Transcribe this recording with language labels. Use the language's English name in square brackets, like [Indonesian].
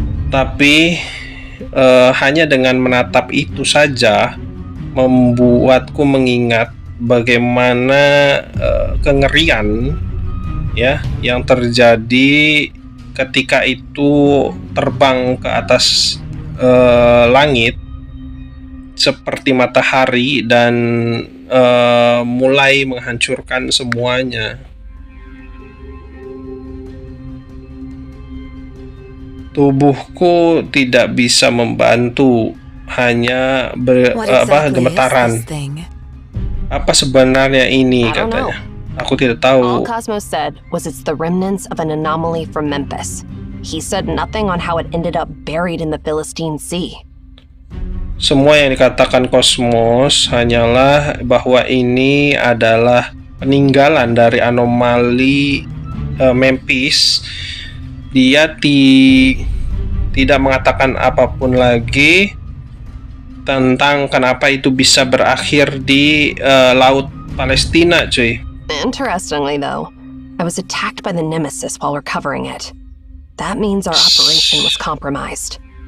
[Indonesian] Tapi hanya dengan menatap itu saja membuatku mengingat bagaimana kengerian ya yang terjadi ketika itu terbang ke atas langit seperti matahari dan mulai menghancurkan semuanya. Tubuhku tidak bisa membantu, hanya gemetaran. Apa sebenarnya ini, katanya? Aku tidak [English] All [Indonesian] tahu. [English] Cosmos said was it's the remnants of an anomaly from Memphis. He said nothing on how it ended up buried in the Philistine Sea. [Indonesian] Semua yang dikatakan Cosmos hanyalah bahwa ini adalah peninggalan dari anomali Memphis. Dia tidak mengatakan apapun lagi tentang kenapa itu bisa berakhir di Laut Palestina, cuy. [English] Interestingly, though, I was attacked by the Nemesis while recovering it. That means our operation was compromised.